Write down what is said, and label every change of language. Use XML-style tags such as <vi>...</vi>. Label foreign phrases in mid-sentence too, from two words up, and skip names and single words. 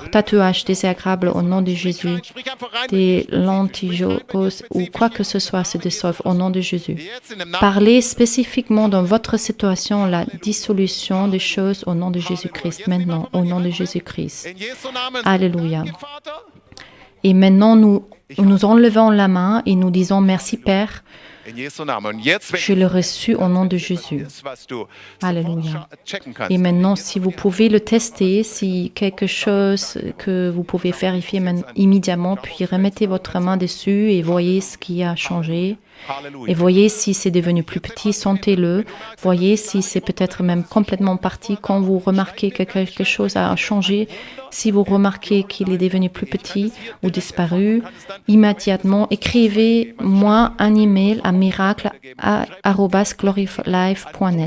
<fr>Tatouages désagréables au nom de Jésus. Des lentilles ou quoi que ce soit se dissolvent au nom de Jésus. Parlez spécifiquement dans votre situation la dissolution des choses au nom de Jésus-Christ. Maintenant, au nom de Jésus-Christ. Alléluia. Et maintenant, nous enlevons la main et nous disons merci, Père.</fr> <de>In Jesu Namen. Und jetzt,</de> <fr>Je l'ai reçu au nom de Jésus.</fr> <de>was du</de> <fr>Alléluia.</fr> <de>checken kannst.</de> <fr>Et maintenant, si vous pouvez le tester, si quelque chose que vous pouvez vérifier immédiatement, puis remettez votre main dessus et voyez ce qui a changé. Et voyez si c'est devenu plus petit, sentez-le. Voyez si c'est peut-être même complètement parti. Quand vous remarquez que quelque chose a changé, si vous remarquez qu'il est devenu plus petit ou disparu, immédiatement écrivez-moi un email à miracle@gloryoflife.net.</fr>